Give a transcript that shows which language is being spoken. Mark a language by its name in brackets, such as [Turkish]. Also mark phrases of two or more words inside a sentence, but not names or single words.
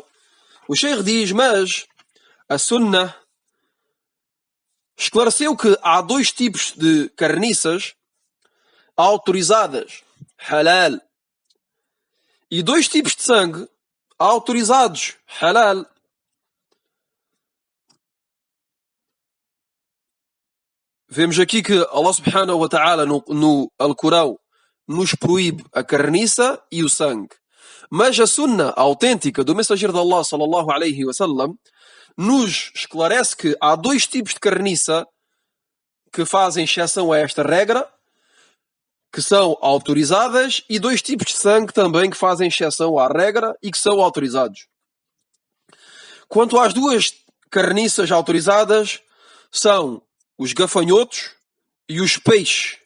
[Portuguese] O Sheikh diz, mas a Sunnah esclareceu que há dois tipos de carniças autorizadas, halal, e dois tipos de sangue autorizados, halal. Vemos aqui que Allah [Arabic] سبحانه وتعالى [Portuguese] no Alcorão nos proíbe a carniça e o sangue. Mas a sunna autêntica do mensageiro de Allah [Arabic] صلى الله عليه وسلم [Portuguese] nos esclarece que há dois tipos de carniça que fazem exceção a esta regra, que são autorizadas, e dois tipos de sangue também que fazem exceção à regra e que são autorizados. Quanto às duas carniças autorizadas, são os gafanhotos e os peixes.